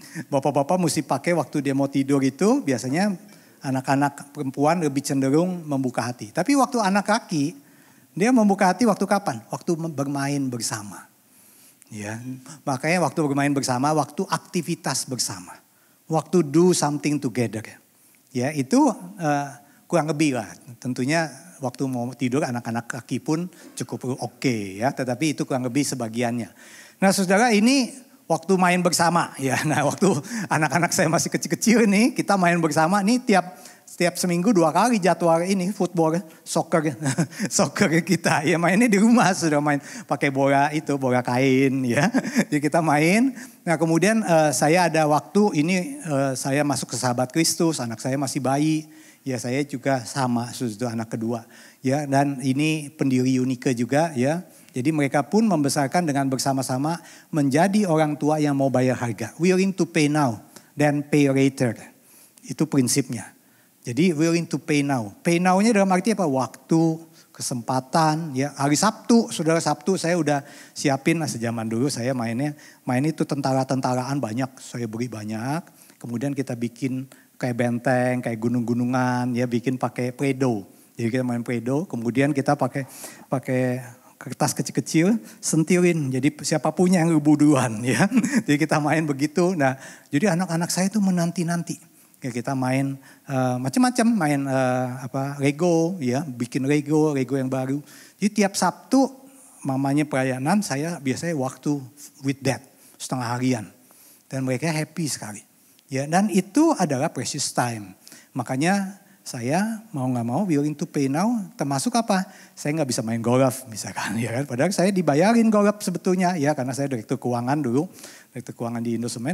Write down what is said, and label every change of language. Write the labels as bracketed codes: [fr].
[id] Bapak-bapak mesti pakai waktu dia mau tidur itu biasanya anak-anak perempuan lebih cenderung membuka hati. Tapi waktu anak laki dia membuka hati waktu kapan? Waktu bermain bersama. Ya, makanya waktu bermain bersama, waktu aktivitas bersama. Waktu [en] do something together. [id] Ya, itu kurang lebih lah. Tentunya waktu mau tidur anak-anak laki pun cukup oke ya. Tetapi itu kurang lebih sebagiannya. Nah saudara ini waktu main bersama ya. Nah waktu anak-anak saya masih kecil-kecil nih kita main bersama nih tiap seminggu 2 kali jadwal ini football, soccer kita ya mainnya di rumah sudah main pakai bola kain ya. Jadi kita main. Nah kemudian saya ada waktu ini saya masuk ke Sahabat Kristus, anak saya masih bayi. Ya saya juga sama, sudah anak kedua. Ya dan ini pendiri Unike juga ya. Jadi mereka pun membesarkan dengan bersama-sama menjadi orang tua yang mau bayar harga. [en] Willing to pay now, then pay later. [id] Itu prinsipnya. Jadi [en] willing to pay now. Pay now- [id] nya dalam arti apa? Waktu, kesempatan. Ya hari Sabtu, saudara Sabtu saya udah siapin sejaman dulu saya main itu tentara-tentaraan banyak. Saya beri banyak. Kemudian kita bikin kayak benteng, kayak gunung-gunungan, ya bikin pakai Play-Doh. Jadi kita main Play-Doh, kemudian kita pakai kertas kecil-kecil, sentilin. Jadi siapa punya yang duluan ya. Jadi kita main begitu. Nah, jadi anak-anak saya itu menanti-nanti. Ya, kita main macam-macam, main Lego, ya bikin Lego yang baru. Jadi tiap Sabtu mamanya pelayanan, saya biasanya waktu [en] with dad [id] setengah harian. Dan mereka [en] happy [id] sekali. Ya, dan itu adalah [en] precious time. [id] Makanya saya mau nggak mau [en] willing to pay now. [id] Termasuk apa? Saya nggak bisa main golf misalkan, ya kan? Padahal saya dibayarin golf sebetulnya, ya karena saya direktur keuangan dulu, direktur keuangan di Indosemen.